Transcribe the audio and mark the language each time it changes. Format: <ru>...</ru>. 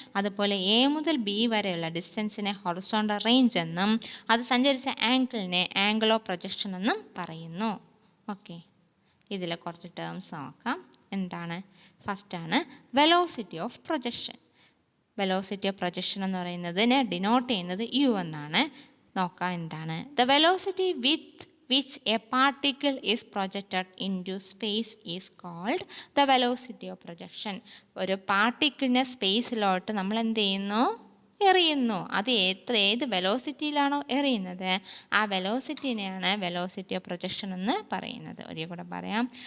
<ml>അതുപോലെ എ മുതൽ ബി വരെയുള്ള ഡിസ്റ്റൻസിനെ ഹൊറിസോണ്ടൽ റേഞ്ച് എന്നും അത് സഞ്ചരിച്ച ആംഗിളിനെ ആംഗിൾ ഓഫ് പ്രൊജക്ഷൻ എന്നും പറയുന്നു. ഓക്കെ, ഇതിൽ കുറച്ച് ടേംസ് നോക്കാം. എന്താണ്? ഫസ്റ്റാണ് velocity of projection. Velocity of projection എന്ന് പറയുന്നതിനെ ഡിനോട്ട് ചെയ്യുന്നത് യു എന്നാണ്. നോക്കാം എന്താണ്.</ml> <en>The velocity with which a particle is projected into space is called the velocity of projection.</en> <ml>ഒരു പാർട്ടിക്കിളിനെ സ്പേസിലോട്ട് നമ്മൾ എന്ത് ചെയ്യുന്നു? എറിയുന്നു. അത് ഏത് വെലോസിറ്റിയിലാണോ എറിയുന്നത് ആ വെലോസിറ്റിനെയാണ് വെലോസിറ്റി ഓഫ് പ്രൊജക്ഷൻ എന്ന് പറയുന്നത്. ഒരിക്കൽ കൂടെ പറയാം.</ml>